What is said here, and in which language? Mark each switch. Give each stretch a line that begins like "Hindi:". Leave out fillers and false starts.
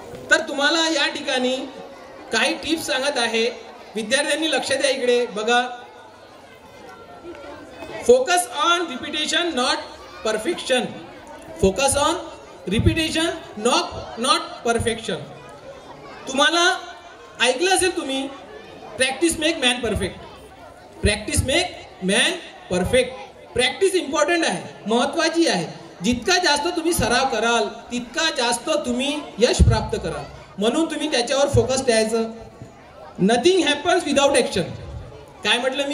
Marathi: तर तुम्हाला या ठिकाणी काही टिप्स सांगत आहे, विद्यार्थ्यांनी लक्ष द्या इकडे बघा.
English: Focus on repetition not perfection. Focus on repetition not perfection.
Marathi: तुम्हाला ऐकलं असेल तुम्ही,
English: Practice make man perfect. Practice make man perfect.
Marathi: Practice important आहे, महत्त्वाची आहे. जितका जास्त तुम्ही सराव कराल तितका जास्त तुम्ही यश प्राप्त कराल. म्हणून तुम्ही त्याच्यावर फोकस द्यायचं.
English: Nothing happens without action.
Marathi: काय म्हटलं मी?